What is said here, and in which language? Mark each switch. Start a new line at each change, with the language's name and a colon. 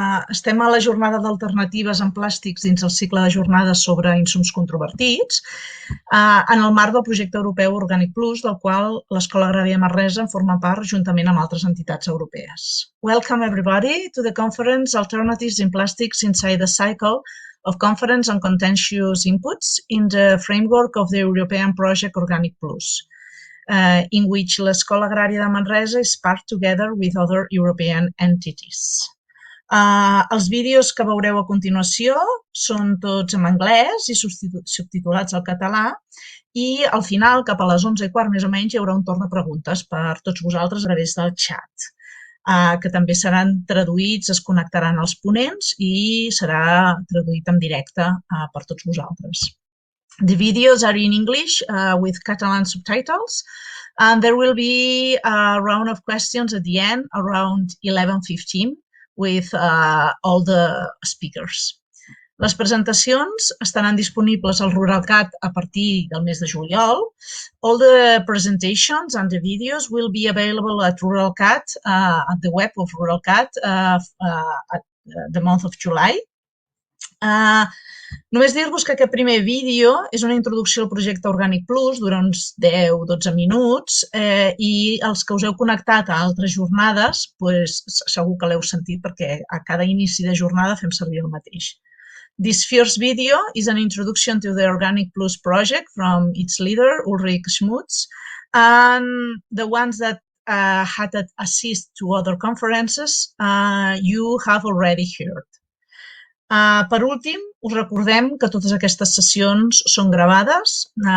Catalan: Estem a la jornada d'alternatives en plàstics dins el cicle de jornades sobre insums controvertits, en el marc del projecte europeu Organic Plus, del qual l'Escola Agrària Manresa en forma part juntament amb altres entitats europees.
English: Welcome everybody to the conference Alternatives in Plastics Inside the Cycle of Conference on Contentious Inputs in the framework of the European Project Organic Plus. In which l'Escola Agrària de Manresa is part together with other European entities.
Catalan: Els vídeos que veureu a continuació són tots en anglès i subtitulats al català i al final, cap a les 11:15 més o menys, hi haurà un torn de preguntes per tots vosaltres a través del xat, que també seran traduïts, es connectaran als ponents i serà traduït en directe per tots vosaltres.
English: The videos are in English with Catalan subtitles, and there will be a round of questions at the end around 11:15 with all the speakers.
Catalan: Les presentacions estaran disponibles al RuralCat a partir del mes de juliol.
English: All the presentations and the videos will be available at RuralCat, at the web of RuralCat at the month of July.
Catalan: Només dir-vos que aquest primer vídeo és una introducció al projecte Organic Plus, dura uns 10-12 minuts, i els que us heu connectat a altres jornades, segur que l'heu sentit perquè a cada inici de jornada fem servir el mateix.
English: This first video is an introduction to the Organic Plus project from its leader, Ulrich Schmutz, and the ones that had assist to other conferences you have already heard.
Catalan: Per últim, us recordem que totes aquestes sessions són gravades.